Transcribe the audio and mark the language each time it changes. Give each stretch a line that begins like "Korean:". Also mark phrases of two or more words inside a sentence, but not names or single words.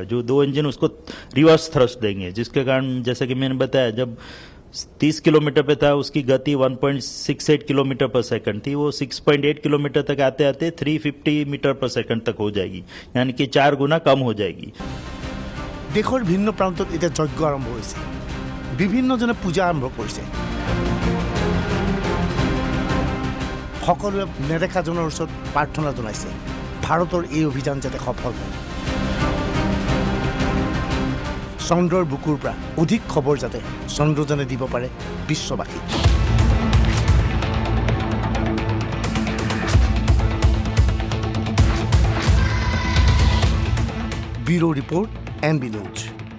Hindi: जो 2 इंजन उसको रिवर्स थ्रस्ट देंगे, जिसके कारण जैसा कि मैंने बताया जब 30 किलोमीटर पे था उसकी गति 1.68 किलोमीटर पर सेकंड थी, वो 6.8 किलोमीटर तक आते आते 350 मीटर पर सेकंड तक हो जाएगी, यानी कि 4 गुना कम हो जाएगी।
Assamese: দেশৰ ভিন্ন প্ৰান্তত এতিয়া যজ্ঞ আৰম্ভ হৈছে বিভিন্নজনে পূজা আৰম্ভ কৰিছে সকলোৱে নেদেখাজনৰ ওচৰত প্ৰাৰ্থনা জনাইছে ভাৰতৰ এই অভিযান যাতে সফল হয় চন্দ্ৰৰ বুকুৰ পৰা অধিক খবৰ যাতে চন্দ্ৰযানে দিব পাৰে বিশ্ববাসী ব্যুৰো ৰিপৰ্ট NB News